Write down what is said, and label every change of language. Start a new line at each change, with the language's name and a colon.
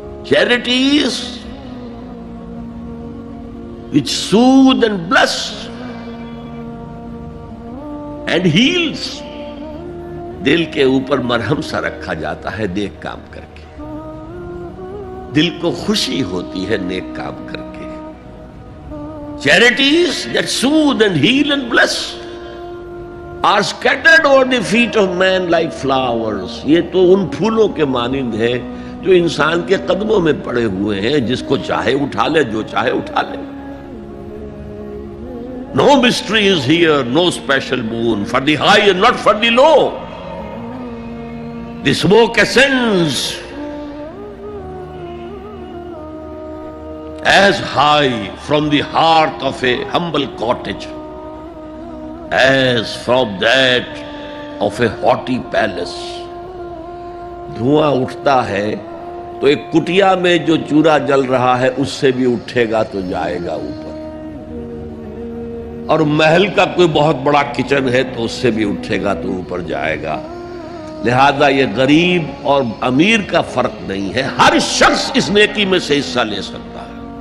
English: charities which soothe and bless and heals،
Urdu: دل کے اوپر مرہم سا رکھا جاتا ہے نیک کام کر کے، دل کو خوشی ہوتی ہے نیک کام کر کے۔
English: charities that soothe and heal and bless are scattered over the feet of man like flowers.
Urdu: یہ تو ان پھولوں کے مانند ہے جو انسان کے قدموں میں پڑے ہوئے ہیں، جس کو چاہے اٹھا لے، جو چاہے اٹھا لے.
English: No mystery is here, no special boon for the high and not for the low. The smoke ascends as high from the hearth of a humble cottage as from that of a haughty palace.
Urdu: دھواں اٹھتا ہے تو ایک کٹیا میں جو چورا جل رہا ہے اس سے بھی اٹھے گا تو جائے گا اوپر، اور محل کا کوئی بہت بڑا کچن ہے تو اس سے بھی اٹھے گا تو اوپر جائے گا. لہذا یہ غریب اور امیر کا فرق نہیں ہے، ہر شخص اس نیکی میں سے حصہ لے سکتا ہے.